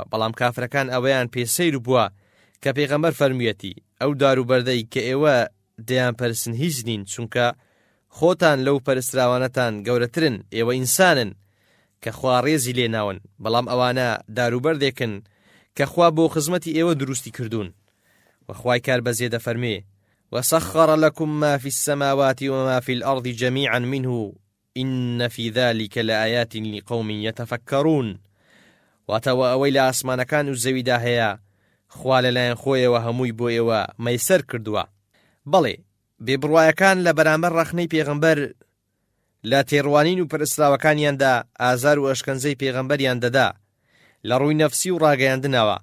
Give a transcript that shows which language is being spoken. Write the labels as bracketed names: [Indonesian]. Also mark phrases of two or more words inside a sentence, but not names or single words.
[Central Kurdish] بەڵام کافرەکان ئەوەیان پێسەیر بووە کە پێغەمبەر فەرموویەتی ئەو داروبەردەی کە ئێوە دەیان پەرستن هیچ نین، چونکە خۆتان لەو پەرستراوانەتان گەورەترن، ئێوە ئینسانن کە خوا ڕێزی لێناون، بەڵام ئەوانە داروبەردێکن کە خوا بۆ خزمەتی ئێوە دروستی کردوون. وخوای کار بەزێ دەفەرمێ [Arabic] وسخر لكم ما في السماوات وما في الأرض جميعا منه إن في ذلك لآيات لقوم يتفكرون. [Central Kurdish] واتەوە ئەوەی لە ئاسمانەکان و زەویدا هەیە خوا لەلایەن خۆیەوە هەمووی بۆ ئێوە مەیسەر کردووە. بەڵێ بێبڕوایەکان لە بەرامبەر ڕەخنەی پێغەمبەر لە تێڕوانین و پەرستراوەکانیاندا ئازار و ئەشکەنجەی پێغەمبەریان دەدا لە ڕووی نەفسی و ڕاگەیاندنەوە.